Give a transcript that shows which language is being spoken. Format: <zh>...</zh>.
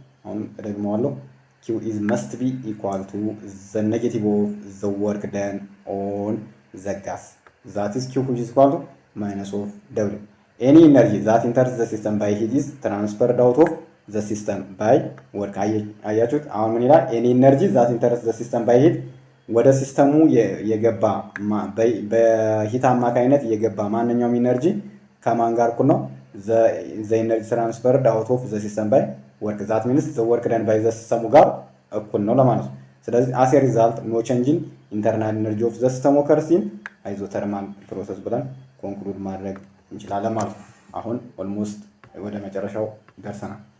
<am>አሁን ደግመዋለሁ።</am> <en>Q is must be equal to the negative of the work done on the gas. That is Q which is equal to minus of W. Any energy that enters the system by heat is transferred out of the system by work.</en> <am>አያችሁት? አሁን ምን ይላል?</am> <en>any energy that enters the system by heat</en> <am>ወደ ሲስተሙ የገባ በሂት አማካኝነት የገባ ማንኛውም ኢነርጂ ከማን ጋር እኩል ነው?</am> <en>the energy transferred out of the system by work. that means the work done by the system</en> <am>ጋር እኩል ነው ለማለት ነው።</am> <en>ስለዚህ as a result no change in internal energy of the system occurs in isothermal process</en> <am>ብለን ኮንክሉድ ማድረግ እንችላለን ማለት ነው። አሁን ኦልሞስት ወደ መጨረሻው ደርሰናል።</am>